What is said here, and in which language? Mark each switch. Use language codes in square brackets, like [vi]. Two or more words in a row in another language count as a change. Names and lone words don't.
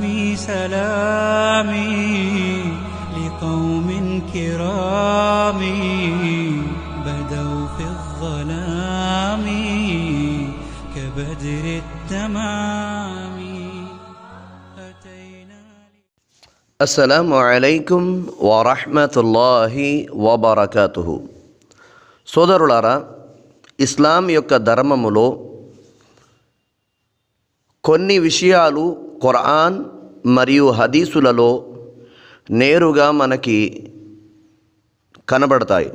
[ar] سلامي لقوم كرام بدوا في الظلام كبدر التمام. السلام عليكم ورحمة الله وبركاته. [te] సోదరులారా, ఇస్లాం యొక్క ధర్మములో కొన్ని విషయాలు ఖురాన్ మరియు హదీసులలో నేరుగా మనకి కనబడతాయి.